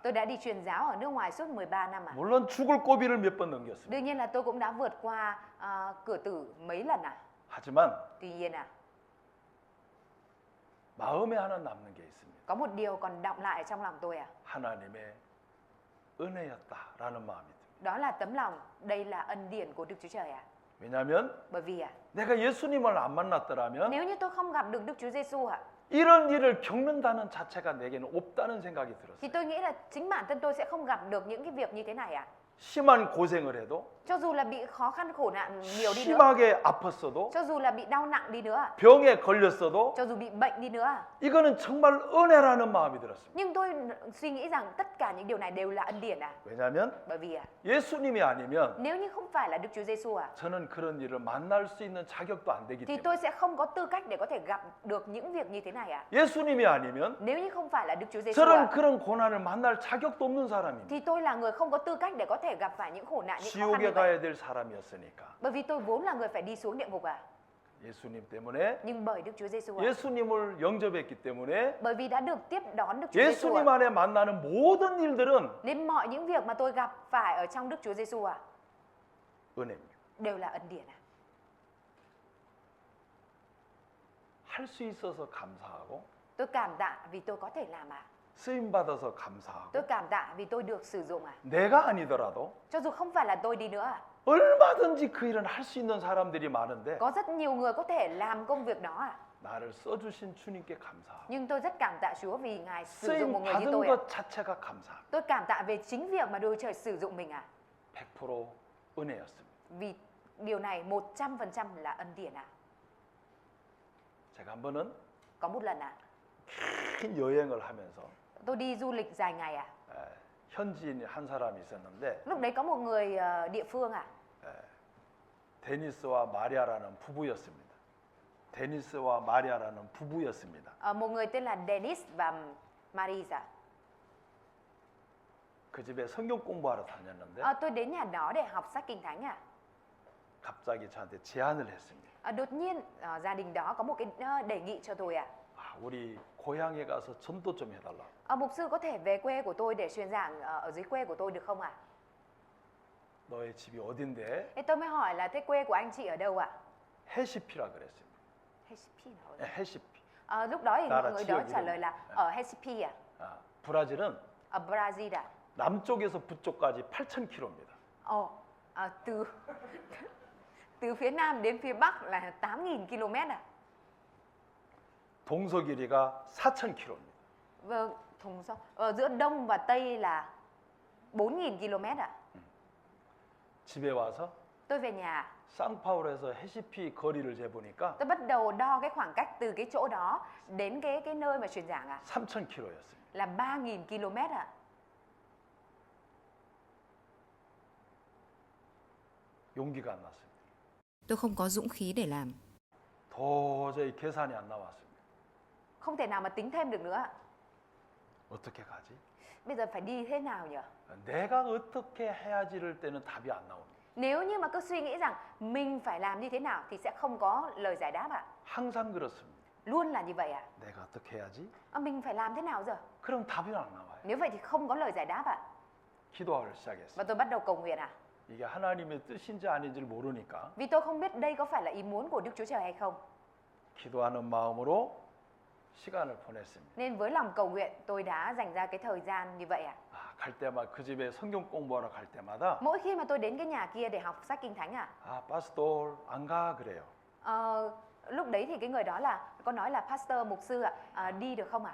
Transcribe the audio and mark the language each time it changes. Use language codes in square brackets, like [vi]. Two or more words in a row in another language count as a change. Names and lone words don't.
[vi] Tôi đã đi truyền giáo ở nước ngoài suốt 13 năm à? [ko] 물론 죽을 고비를 몇 번 넘겼습니다. [vi] Đương nhiên là tôi cũng đã vượt qua cửa tử mấy lần à? [ko] 하지만 [vi] Tuy nhiên à, [ko] 마음에 하나 남는 게 있습니다. [vi] có một điều còn đọng lại trong lòng tôi à? [ko] 하나님의 은혜였다라는 마음이 듭니다. [vi] Đó là tấm lòng, đây là ân điển của Đức Chúa Trời à? [ko] 왜냐하면 [vi] Bởi vì à, [ko] 내가 예수님을 안 만났더라면 [vi] nếu như tôi không gặp được Đức Chúa Giêsu à, [ko] 이런 일을 겪는다는 자체가 내게는 없다는 생각이 [vi] thì [ko] 들었어요. [vi] tôi nghĩ là chính bản thân tôi sẽ không gặp được những cái việc như thế này à? [ko] 심한 고생을 해도 [vi] Cho dù là bị khó khăn khổ nạn nhiều đi nữa, [ko] 심하게 아팠어도 [vi] cho dù là bị đau nặng đi nữa à, [ko] 병에 걸렸어도 [vi] cho dù bị bệnh đi nữa à, [ko] 이거는 정말 은혜라는 마음이 들었습니다. [vi] nhưng tôi suy nghĩ rằng tất cả những điều này đều là ân điển à? [ko] 왜냐하면 [vi] Bởi vì à, [ko] 예수님이 아니면 [vi] nếu như không phải là Đức Chúa Giêsu à, [ko] 저는 그런 일을 만날 수 있는 자격도 안 되기 [vi] thì [ko] 때문에 [vi] tôi sẽ không có tư cách để có thể gặp được những việc như thế này à? [ko] 예수님이 아니면 [vi] Nếu như không phải là Đức Chúa Giêsu [ko] 저는 [vi] à, [ko] 그런 고난을 만날 자격도 없는 사람입니다. [vi] thì tôi là người không có tư cách để có thể gặp phải những khổ nạn, những khó khăn [ko] 지옥에 [vi] như vậy. [ko] 가야 될 사람이었으니까 [vi] Bởi vì tôi vốn là người phải đi xuống địa ngục à? [ko] 예수님 때문에 [vi] Nhưng bởi Đức Chúa Giêsu à? [ko] 예수님을 영접했기 때문에 [vi] Bởi vì đã được tiếp đón Đức Chúa Giêsu [ko] 예수님 [vi] à? [ko] 안에 만나는 모든 일들은 [vi] Nên mọi những việc mà tôi gặp phải ở trong Đức Chúa Giêsu à? [ko] 은혜입니다. [vi] Đều là ân điển à? [ko] 할 수 있어서 감사하고 [vi] Tôi cảm tạ vì tôi có thể làm à? [ko] 쓰임 받아서 감사하고 [vi] Tôi cảm tạ vì tôi được sử dụng à? [ko] 내가 아니더라도 [vi] Cho dù không phải là tôi đi nữa à? [ko] 얼마든지 그 일은 할 수 있는 사람들이 많은데 [vi] Có rất nhiều người có thể làm công việc đó à? [ko] 나를 써주신 주님께 감사하고 [vi] Nhưng tôi rất cảm tạ Chúa vì Ngài sử dụng [ko] 쓰임 [vi] một người như [ko] 받은 [vi] tôi à? [ko] 것 자체가 감사합니다. [vi] Tôi cảm tạ về chính việc mà Đức Chúa Trời sử dụng mình à? [ko] 100% 은혜였습니다. [vi] Vì điều này 100% là ân điển à? [ko] 제가 한 번은 [vi] Có một lần à, [ko] 큰 여행을 하면서 [vi] tôi đi du lịch dài ngày à? [ko] 현지인 한 사람이 있었는데 [vi] Lúc đấy có một người địa phương à? [ko] 데니스와 마리아라는 부부였습니다. 데니스와 마리아라는 부부였습니다. [vi] Một người tên là Dennis và Marisa. [ko] 그 집에 성경 공부하러 다녔는데 [vi] Tôi đến nhà đó để học sách Kinh Thánh à? [ko] 갑자기 저한테 제안을 했습니다. [vi] Đột nhiên gia đình đó có một cái đề nghị cho tôi à? [ko] 우리 고향에 가서 전도 좀 해달라. [vi] Mục sư có thể về quê của tôi để truyền giảng ở dưới quê của tôi được không ạ? [ko] 너의 집이 어딘데? [vi] Thế tôi mới hỏi là thế quê của anh chị ở đâu ạ? [ko] 헤시피라 그랬습니다. [vi] Recipe nào đấy? [ko] 헤시피. [vi] Lúc đó thì mọi [ko] 나라 [vi] người [ko] 지역 [vi] đó trả [ko] 이름. [vi] lời là ở Recipe à? [ko] 브라질은 [vi] Ở Brazil à? [ko] 남쪽에서 북쪽까지 8,000km입니다. [vi] Từ từ phía Nam đến phía Bắc là 8.000 km à? [ko] 동서 길이가 4,000km입니다. [vi] Vâng, thùng sông. Giữa Đông và Tây là 4.000 km ạ. [ko] 집에 와서 [vi] Tôi về nhà, [ko] 상파울에서 해시피 거리를 재보니까 [vi] tôi bắt đầu đo cái khoảng cách từ cái chỗ đó đến cái nơi mà truyền giảng ạ, [ko] 3,000km였습니다. [vi] là 3.000 km ạ. [ko] 용기가 안 났습니다. [vi] Tôi không có dũng khí để làm. [ko] 도저히 계산이 안 나왔습니다. [vi] Không thể nào mà tính thêm được nữa ạ. [ko] 어떻게 가지? [vi] Bây giờ phải đi thế nào nhỉ? [ko] 내가 어떻게 해야지를 때는 답이 안 나옵니다. [vi] Nếu như mà cứ suy nghĩ rằng mình phải làm như thế nào thì sẽ không có lời giải đáp ạ. [ko] 항상 그렇습니다. [vi] Luôn là như vậy ạ. [ko] 내가 어떻게 해야지? [vi] Mình phải làm thế nào giờ? [ko] 그럼 답이 안 나와요. [vi] Nếu vậy thì không có lời giải đáp ạ. [ko] 기도하기 시작했어요. [vi] Và tôi bắt đầu cầu nguyện ạ. [ko] 이게 하나님의 뜻인지 아닌지를 모르니까 [vi] Vì tôi không biết đây có phải là ý muốn của Đức Chúa Trời hay không. [ko] 기도하는 마음으로 시간을 보냈습니다. [vi] Nên với lòng cầu nguyện tôi đã dành ra cái thời gian như vậy ạ. [ko] 갈 때마다 그 집에 성경 공부하러 갈 때마다 [vi] Mỗi khi mà tôi đến cái nhà kia để học sách Kinh Thánh ạ, [ko] 파스tor 안 가 그래요. [vi] lúc đấy thì cái người đó là có nói là pastor mục sư ạ, đi được không ạ?